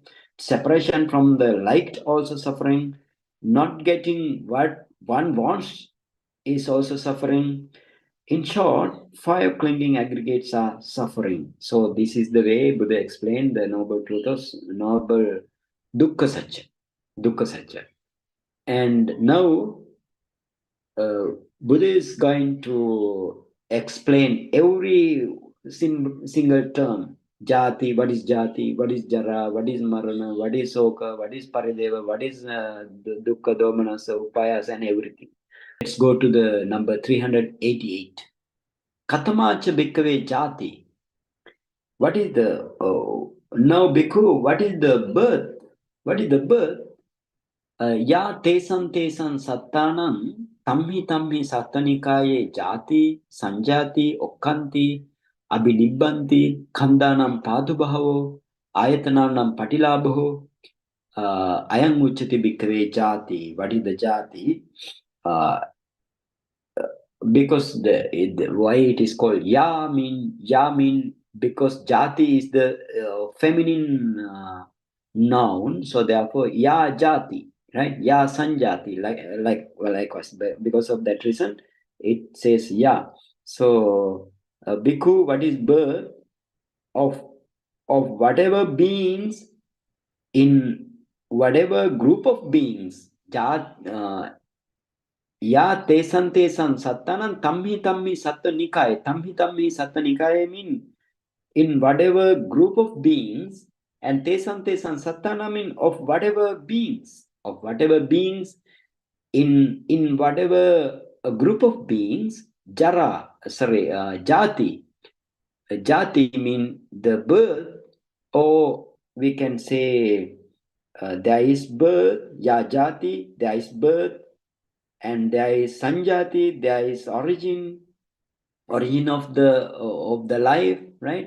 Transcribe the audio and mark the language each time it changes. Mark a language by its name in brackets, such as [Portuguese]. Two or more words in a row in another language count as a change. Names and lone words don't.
[English] Separation from the liked also suffering. Not getting what one wants is also suffering. In short, five clinging aggregates are suffering. So this is the way Buddha explained the noble truth of noble [Pali] dukkha satcha. Dukkha satcha. [English] And now Buddha is going to explain every single term. Jati, what is jati, what is jara, what is marana, what is soka, what is parideva, what is [Pali] dukkha, domanasa, upayas, [English] and everything. Let's go to the number 388. [Pali] Katamacha bhikkhave jati. [English] What is the now bhikkhu? What is the birth? What is the birth? [Pali] Ya tesan sattanam tamhi sattanikaye jati sanjati okkanti abhinibbanti khandanam padubhavo ayatananam patilabho ayam uchati bhikkhave jati. [English] What is the jati? Uh, because why it is called ya mean because jati is the feminine noun, so therefore [Pali] ya jati, [English] right? [Pali] Ya sanjati, likewise. [English] Because of that reason it says ya. So bhikkhu, what is birth of whatever beings in whatever group of beings. [Pali] Ya tesan sattanan tamhi satta nikaya. Tamhi satta nikaya [English] mean in whatever group of beings, and [Pali] tesan sattana [English] mean of whatever beings. Of whatever beings in whatever a group of beings, jati. Jati mean the birth, or we can say there is birth, [Pali] ya jati, [English] there is birth, and there is sanjati, there is origin of the life, right?